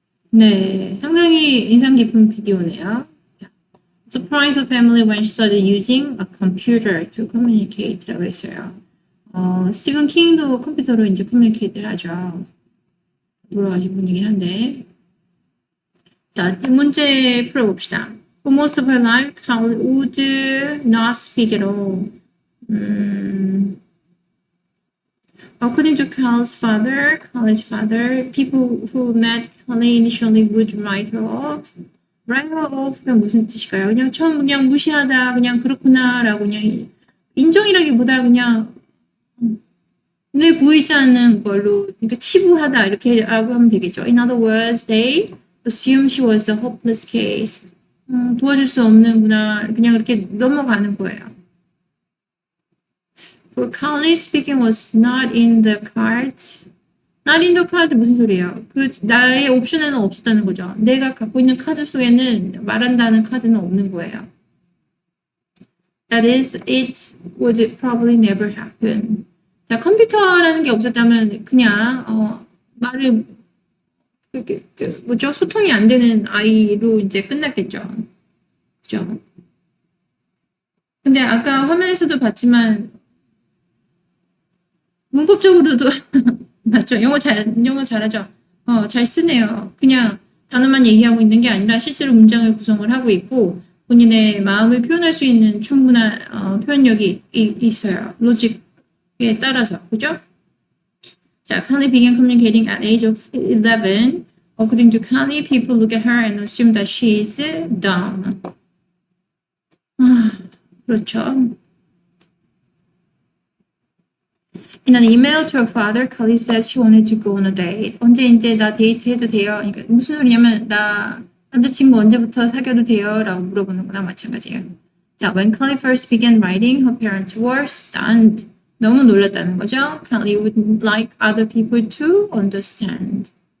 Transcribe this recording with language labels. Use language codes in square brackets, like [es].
[ko] 네, 상당히 인상 깊은 비디오네요. [en] Surprise a family when she started using a computer to communicate [ko] 라고 했어요. 스티븐 킹도 컴퓨터로 이제 커뮤니케이트를 하죠. 돌아가신 분이긴 한데. 자, 문제 풀어봅시다. [en] For most of her life, Carly would not speak at all. According to Carly's father, people who met Carly initially would write her off. write her off [ko] 가 무슨 뜻일까요? 그냥 처음 그냥 무시하다, 그냥 그렇구나라고 그냥 인정이라기보다 그냥 눈에 보이지 않는 걸로, 그러니까 치부하다 이렇게 하면 되겠죠. [en] In other words, they assumed she was a hopeless case. [ko] 도와줄 수 없는구나, 그냥 그렇게 넘어가는 거예요. [en] Carly's speaking was not in the cards. Not in the card [ko] 무슨 소리예요? 그 나의 옵션에는 없었다는 거죠. 내가 갖고 있는 카드 속에는 말한다는 카드는 없는 거예요. [en] That is, it would probably never happen. [ko] 자, 컴퓨터라는 게 없었다면 그냥 말을 뭐죠? 소통이 안 되는 아이로 이제 끝났겠죠. 그죠? 근데 아까 화면에서도 봤지만 문법적으로도 맞죠? 영어 잘하죠? 잘 쓰네요. 그냥 단어만 얘기하고 있는 게 아니라 실제로 문장을 구성을 하고 있고 본인의 마음을 표현할 수 있는 충분한 표현력이 있어요. 로직에 따라서. 그죠? [en] 자, Carly began communicating at age of 11. According to Carly, people look at her and assume that she is dumb. [ko] 그렇죠. [en] In an email to her father, Carly said she wanted to go on a date. [ko] 언제 이제 나 데이트 해도 돼요? 그러니까 무슨 소리냐면 나 남자친구 언제부터 사귀어도 돼요? 라고 물어보는 거나 마찬가지예요. [en] 자, when Carly first began writing, her parents were stunned. [ko] 너무 놀랐다는 거죠. [en] Carly would like other people to understand.